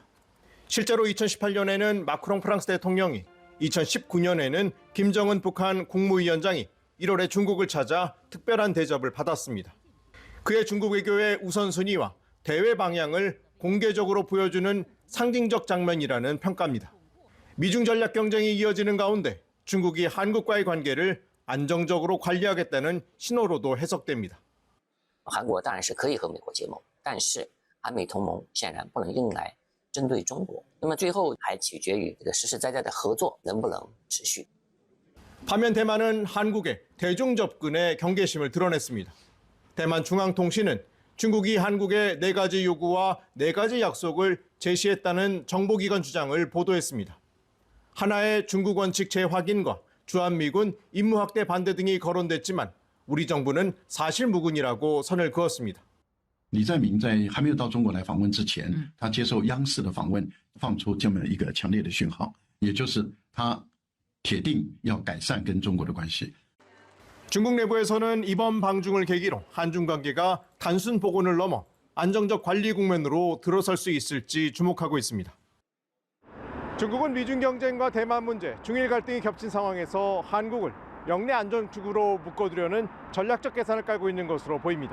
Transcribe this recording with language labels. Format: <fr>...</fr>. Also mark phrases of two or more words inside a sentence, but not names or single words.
<ko>실제로 2018년에는 마크롱 프랑스 대통령이, 2019년에는 김정은 북한 국무위원장이 1월에 중국을 찾아 특별한 대접을 받았습니다. 그의 중국 외교의 우선순위와 대외 방향을 공개적으로 보여주는 상징적 장면이라는 평가입니다. 미중 전략 경쟁이 이어지는 가운데 중국이 한국과의 관계를 안정적으로 관리하겠다는 신호로도 해석됩니다.</ko> <zh>韩国当然是可以和美国结盟，但是韩美同盟显然不能用来针对中国。那么最后还取决于这个实实在在的合作能不能持续。</zh> <ko>반면 대만은 한국의 대중 접근에 경계심을 드러냈습니다. 대만 중앙통신은 중국이 한국의 4가지 요구와 4가지 약속을 제시했다는 정보기관 주장을 보도했습니다. 하나의 중국 원칙 재확인과 주한미군 임무 확대 반대 등이 거론됐지만 우리 정부는 사실무근이라고 선을 그었습니다.</ko> <zh>李在明在还没有到中国来访问之前，他接受央视的访问，放出这么一个强烈的讯号，也就是他铁定要改善跟中国的关系。</zh> <ko>중국 내부에서는 이번 방중을 계기로 한중 관계가 단순 복원을 넘어 안정적 관리 국면으로 들어설 수 있을지 주목하고 있습니다. 중국은 미중 경쟁과 대만 문제, 중일 갈등이 겹친 상황에서 한국을 영내 안정축으로 묶어두려는 전략적 계산을 깔고 있는 것으로 보입니다.</ko>